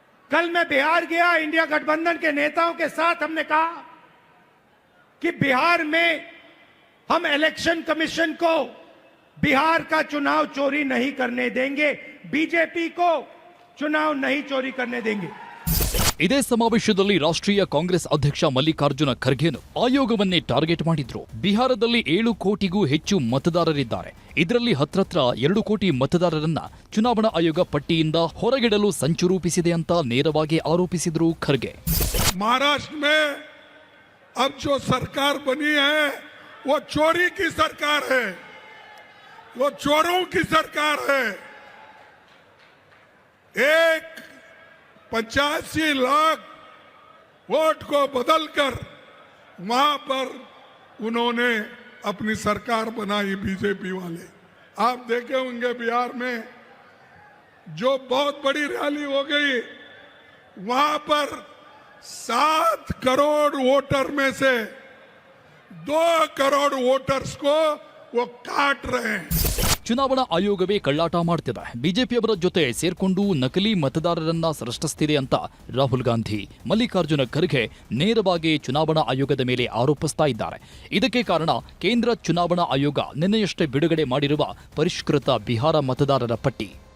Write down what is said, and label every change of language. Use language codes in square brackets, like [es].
[hi] कल मैं बिहार गया, इंडिया गठबंधन के नेताओं के साथ हमने कहा कि बिहार में हम इलेक्शन कमीशन को बिहार का चुनाव चोरी नहीं करने देंगे, बीजेपी को चुनाव नहीं चोरी करने देंगे। [kn] ಇದೇ ಸಮಾವೇಶದಲ್ಲಿ ರಾಷ್ಟ್ರೀಯ ಕಾಂಗ್ರೆಸ್ ಅಧ್ಯಕ್ಷ ಮಲ್ಲಿಕಾರ್ಜುನ ಖರ್ಗೆನು ಆಯೋಗವನ್ನೇ ಟಾರ್ಗೆಟ್ ಮಾಡಿದ್ರು. ಬಿಹಾರದಲ್ಲಿ 7 ಕೋಟಿಗೂ ಹೆಚ್ಚು ಮತದಾರರಿದ್ದಾರೆ. ಇದರಲ್ಲಿ ಹತ್ರತ್ರ 2 ಕೋಟಿ ಮತದಾರರನ್ನ ಚುನಾವಣಾ ಆಯೋಗ ಪಟ್ಟಿಯಿಂದ ಹೊರಗಿಡಲು ಸಂಚು ರೂಪಿಸಿದೆ ಅಂತ ನೇರವಾಗಿ ಆರೋಪಿಸಿದ್ರು ಖರ್ಗೆ. [hi] महाराष्ट्र में अब जो सरकार बनी है वो चोरी की सरकार है, वो चोरों की सरकार है। 85 लाख वोट को बदलकर वहां पर उन्होंने अपनी सरकार बनाई बीजेपी वाले। आप देखे होंगे बिहार में जो बहुत बड़ी रैली हो गई, वहां पर 7 करोड़ वोटर में से 2 करोड़ वोटर्स को वो काट रहे हैं। [kn] ಚುನಾವಣಾ ಆಯೋಗವೇ ಕಳ್ಳಾಟ ಮಾಡ್ತಿದೆ, ಬಿಜೆಪಿಯವರ ಜೊತೆ ಸೇರ್ಕೊಂಡು ನಕಲಿ ಮತದಾರರನ್ನ ಸೃಷ್ಟಿಸ್ತಿದೆ ಅಂತ ರಾಹುಲ್ ಗಾಂಧಿ, ಮಲ್ಲಿಕಾರ್ಜುನ ಖರ್ಗೆ ನೇರವಾಗಿ ಚುನಾವಣಾ ಆಯೋಗದ ಮೇಲೆ ಆರೋಪಿಸ್ತಾ ಇದ್ದಾರೆ. ಇದಕ್ಕೆ ಕಾರಣ ಕೇಂದ್ರ ಚುನಾವಣಾ ಆಯೋಗ ನಿನ್ನೆಯಷ್ಟೇ ಬಿಡುಗಡೆ ಮಾಡಿರುವ ಪರಿಷ್ಕೃತ ಬಿಹಾರ ಮತದಾರರ ಪಟ್ಟಿ.